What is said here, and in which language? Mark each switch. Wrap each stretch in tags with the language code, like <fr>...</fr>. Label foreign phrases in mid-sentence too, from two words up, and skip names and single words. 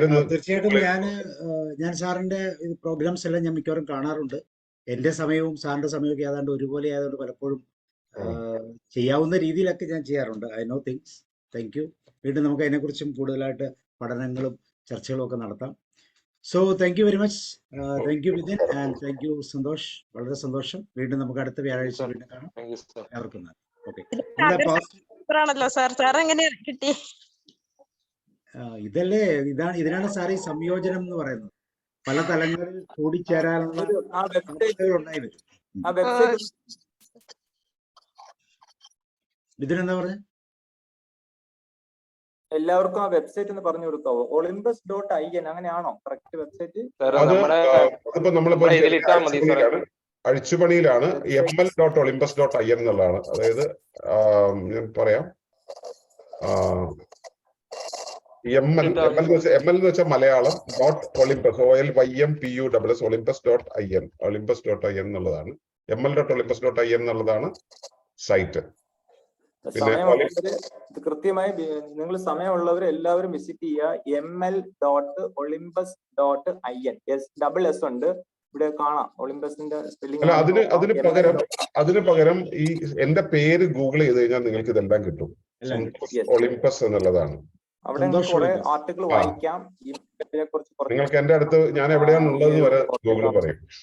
<ml>തീർച്ചയായിട്ടും ഞാൻ സാറിന്റെ പ്രോഗ്രാംസ് എല്ലാം ഞാൻ മിക്കവാറും കാണാറുണ്ട്. എന്റെ സമയവും സാറിന്റെ സമയമൊക്കെ ഏതാണ്ട് ഒരുപോലെ ആയതുകൊണ്ട് പലപ്പോഴും ചെയ്യാവുന്ന രീതിയിലൊക്കെ ഞാൻ ചെയ്യാറുണ്ട്.</ml> <en>I know things. Thank you.</en> <ml>വീണ്ടും നമുക്ക് അതിനെക്കുറിച്ചും കൂടുതലായിട്ട് പഠനങ്ങളും ചർച്ചകളും ഒക്കെ നടത്താം.</ml> <en>So thank you very much. Thank you Vithin and thank you സന്തോഷ്.</en> <ml>വളരെ സന്തോഷം. വീണ്ടും നമുക്ക് അടുത്ത വ്യാഴാഴ്ച വീണ്ടും കാണാം. എല്ലാവർക്കും ഓക്കെ. ആണല്ലോ സാർ, സാർ എങ്ങനെ കിട്ടി? ഇതിനാണ് സാർ ഈ സംയോജനം എന്ന് പറയുന്നത്. പല തലങ്ങളിൽ കൂടിച്ചേരാനുള്ള ഉണ്ടായി വരും. ഇതിനെന്താ പറഞ്ഞ എല്ലാവർക്കും ആ വെബ്സൈറ്റ് ഒന്ന് പറഞ്ഞു കൊടുക്കാവോ? olympus.in അങ്ങനെയാണോ കറക്റ്റ് വെബ്സൈറ്റ്? അതിപ്പോ നമ്മളിപ്പോ അഴിച്ചുപണിയിലാണ്. ml.olympus.in എന്നുള്ളതാണ്. അതായത് ഞാൻ പറയാം, ML എന്ന് വെച്ചാൽ മലയാളം .olympus OLYMPUS olympus.in olympus.in എന്നുള്ളതാണ്. ml.olympus.in എന്നുള്ളതാണ് സൈറ്റ്. പിന്നെ കൃത്യമായി നിങ്ങൾ സമയമുള്ളവർ എല്ലാവരും വിസിറ്റ് ചെയ്യുക. ml.olympus.in S ഉണ്ട്, ഇവിടെ കാണാം ഒളിമ്പസിന്റെ സ്പെല്ലിംഗ്. അതിന് പകരം ഈ എന്റെ പേര് ഗൂഗിൾ ചെയ്ത് കഴിഞ്ഞാൽ നിങ്ങൾക്ക് ഇതെല്ലാം കിട്ടും. ഒളിമ്പസ് എന്നുള്ളതാണ്. അവിടെ കുറെ ആർട്ടിക്കിൾ വായിക്കാം. നിങ്ങൾക്ക് എന്റെ അടുത്ത് ഞാൻ എവിടെയാണുള്ളത് വരെ ഗൂഗിൾ പറയും.</ml>